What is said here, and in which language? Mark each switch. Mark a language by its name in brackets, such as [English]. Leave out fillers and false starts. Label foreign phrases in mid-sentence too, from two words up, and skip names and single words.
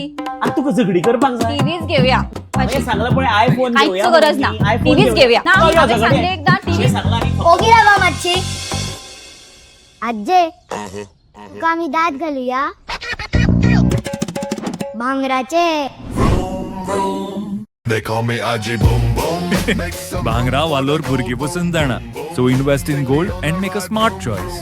[Konkani] आता तुका झगडी करपाक जाय. टीव्हीच घेऊया. हांवें सांगला पण आयफोन घेऊया. काहीच गरज ना, आयफोन टीव्हीच घेऊया ना. चल, हांवें झगडे. सांगले एकदा टीव्ही सांगला आणि ओगी रावा मातशी. आजे तुका आम्ही दात घालूया भांगराचे. [English] They call me Aji Boom Boom. Make some [Konkani] भांगरा वालोर भुरगी पसून जाणा. [English] So invest in gold and make a smart choice.